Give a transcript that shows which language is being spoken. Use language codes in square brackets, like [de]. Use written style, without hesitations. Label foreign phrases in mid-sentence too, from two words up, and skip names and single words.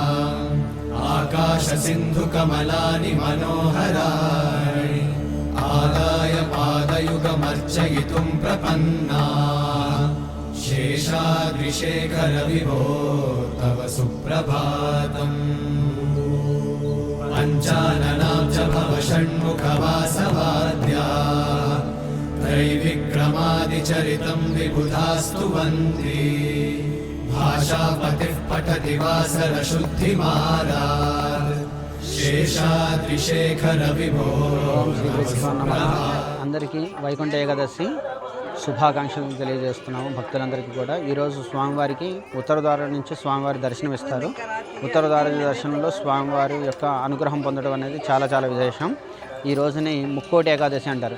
[sa] आकाशसिन्धुकमलानि मनोहराणि आदाय पादयुगमर्चयितुं प्रपन्ना शेषाद्रिशेखर विभो तव सुप्रभातम् पञ्चाननाब्ज भव षण्मुखवासवाद्या त्रैविक्रमादिचरितं विबुधास्तुवन्ति भाषापतिः पठति वासरशुद्धिमारात् शेषाद्रिशेखर विभो तव सुप्रभातम्. [te] అందరికీ వైకుంఠ ఏకాదశి శుభాకాంక్షలు తెలియజేస్తున్నాము భక్తులందరికీ కూడా. ఈరోజు స్వామివారికి ఉత్తర ద్వారం నుంచి స్వామివారి దర్శనం ఇస్తారు. ఉత్తర ద్వార దర్శనంలో స్వామివారి యొక్క అనుగ్రహం పొందడం అనేది చాలా చాలా విశేషం. ఈ రోజుని ముక్కోటి ఏకాదశి అంటారు.